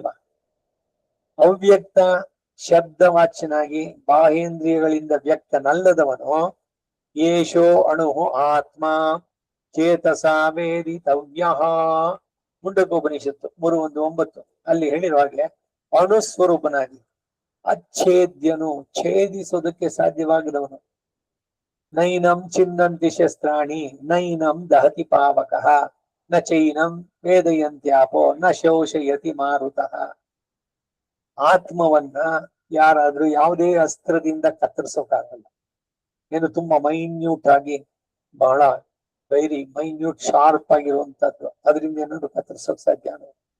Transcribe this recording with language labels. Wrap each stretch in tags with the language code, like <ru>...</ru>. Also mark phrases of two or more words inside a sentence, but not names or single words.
<kn>ಅವ್ಯಕ್ತ ಶಬ್ದವಾಚ್ಯನಾಗಿ ಬಾಹೇಂದ್ರಿಯಗಳಿಂದ ವ್ಯಕ್ತನಲ್ಲದವನು</kn> <sa>ಯೇಷೋ ಅಣು ಆತ್ಮ ಚೇತಸ ವೇದಿತವ್ಯ.</sa> <kn>ಮುಂಡಕೋಪನಿಷತ್ತು 3:1-9 ಅಲ್ಲಿ ಹೇಳಿರುವ ಹಾಗೆ ಅಣುಸ್ವರೂಪನಾಗಿ ಅಚ್ಛೇದ್ಯನು, ಛೇದಿಸೋದಕ್ಕೆ ಸಾಧ್ಯವಾಗದವನು.</kn> <sa>ನೈನಂ ಚಿನ್ನಂತಿ ಶಸ್ತ್ರಾಣಿ ನೈನಂ ದಹತಿ ಪಾವಕಃ ನ ಚೈನಂ ವೇದಯಂತ್ಯಾಪೋ ನ ಶೋಷಯತಿ ಮಾರುತಃ.</sa> <kn>ಆತ್ಮವನ್ನ ಯಾರಾದ್ರೂ ಯಾವುದೇ ಅಸ್ತ್ರದಿಂದ ಕತ್ತರಿಸೋಕ್ಕಾಗಲ್ಲ. ಏನು ತುಂಬಾ ಮೈನ್ಯೂಟ್ ಆಗಿ, ಬಹಳ</kn> <en>very minute sharp</en> <kn>ಆಗಿರುವಂತದ್ದು, ಅದರಿಂದ ಏನಾದ್ರು ಕತ್ತರಿಸೋಕ್ ಸಾಧ್ಯನೋ?</kn>